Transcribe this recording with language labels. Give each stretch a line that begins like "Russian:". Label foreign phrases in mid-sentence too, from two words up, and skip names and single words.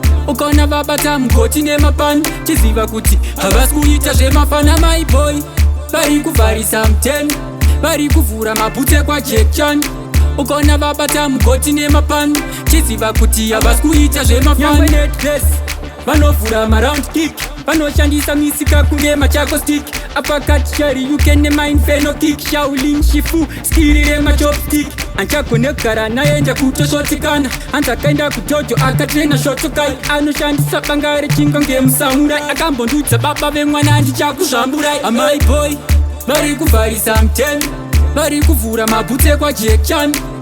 Shona: Ukaona vabata mugoti nemapani, chiziva kuti havasi kuita zvemafana. Mai boy, vari kuvharisa muteni. Vari kuvhura mabhutsu ekwa Jack Chan. Ukaona vabata mugoti nemapani, chiziva kuti havasi kuita zvemafana. Nyangwe net dress, vanovhura maround kick, vanoshandisa misika kunge
English: machako stick. Uppercut, shari, you can name mine, feno kick, Shaolin, Shifu,
Shona: skiri rema chopstick. Anchagone kugara naye, enda kutoshotikana. Anzi akaenda kujojo, akatrena shotokai. Anoshandisa banga rechingo nge musamurai. Akambondudza baba vemwana, ndichakuzvamburai. Amai boy, vari kuvharisa muteni. Vari kuvhura mabhutsu ekwa Jack Chan.